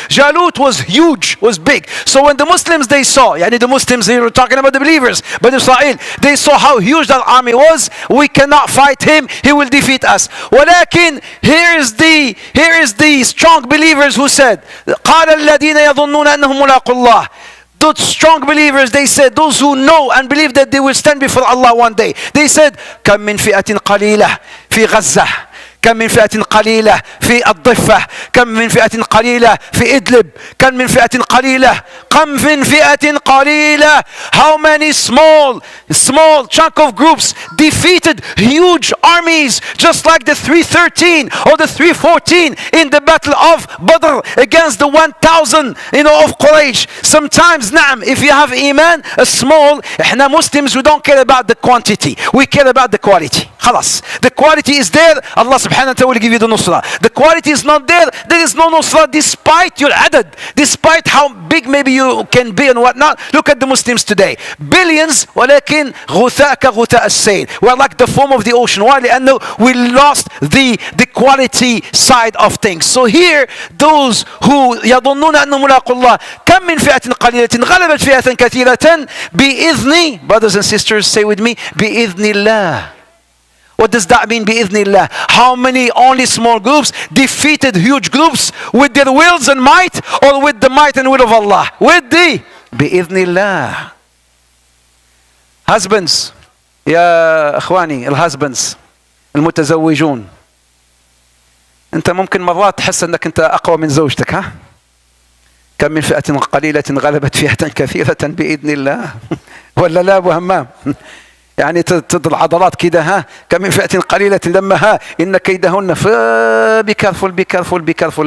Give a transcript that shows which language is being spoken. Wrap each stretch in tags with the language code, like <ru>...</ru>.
<en>Jalut was huge, was big. So when the Muslims, they saw, the Muslims, they were talking about the believers, but Israel, they saw how huge that army was. We cannot fight him. He will defeat us.</en> <ar>ولكن</ar> <en>here is the strong believers who said,</en> <ar>قال الذين يظنون أنهم ملاقو الله.</ar> <en>Those strong believers, they said, those who know and believe that they will stand before Allah one day.</en> <ar>They said, كم من فئة قليلة في غزة. كم من فئة قليلة في الضفة. كم من فئة قليلة في إدلب. كم من فئة قليلة. كم من فئة قليلة.</ar> <en>How many small chunk of groups defeated huge armies, just like the 313 or the 314 in the battle of Badr against the 1,000 of Quraysh. Sometimes if you have iman, a small,</en> <ar>احنا</ar> <en>Muslims, we don't care about the quantity, we care about the quality.</en> <ar>خلاص,</ar> <en>the quality is there. Allah subhanahu wa ta'ala will give you the nusrah. The quality is not there. There is no nusrah despite your adad, despite how big maybe you can be and whatnot. Look at the Muslims today. Billions,</en> <ar>ولكن غثاء كغثاء السيل.</ar> <en>We're like the foam of the ocean. Why?</en> <ar>لأنه</ar> <en>we lost the quality side of things. So here, those who</en> <ar>يظنون أنهم ملاقوا الله كم من فئة قليلة غلبت فئة كثيرة بإذن.</ar> <en>Brothers and sisters, say with me,</en> <ar>بإذن الله.</ar> <en>What does that mean, بإذن الله? How many only small groups defeated huge groups with their wills and might, or with the might and will of Allah? With the</en> <ar>بإذن الله.</ar> <en>Husbands,</en> <ar>يا إخواني الهازبنز المتزوجون، أنت ممكن مرات تحس أنك أنت أقوى من زوجتك، ها؟ كم من فئة قليلة غلبت فئة كثيرة بإذن الله. ولا لا أبو همام؟ يعني تضل عضلات كده، ها؟ كم من فئة قليلة لما ها إن كيدهن بكرفل.</ar>